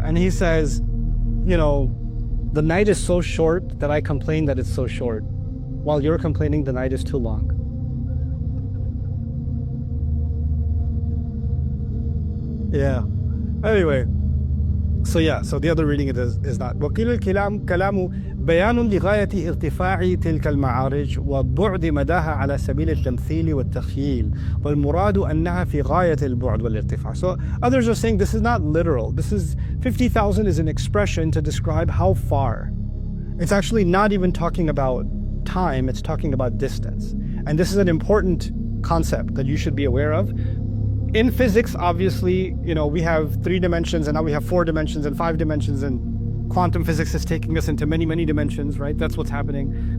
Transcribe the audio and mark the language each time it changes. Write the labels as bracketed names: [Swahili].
[English] And he says, you know, the night is so short that I complain that it's so short, while you're complaining the night is too long. Yeah. Anyway, so the other reading it is not. [Arabic] وَقِيلَ الْكَلَامُ بيان لغاية ارتفاع تلك المعارج وبعد مداها على سبيل التمثيل والتخييل والمراد أنها في غاية البعد والارتفاع. [English] So others are saying this is not literal. This is 50,000 is an expression to describe how far. It's actually not even talking about time, it's talking about distance. And this is an important concept that you should be aware of. In physics, obviously, you know, we have 3 dimensions and now we have 4 dimensions and 5 dimensions, and quantum physics is taking us into many, many dimensions, right? That's what's happening.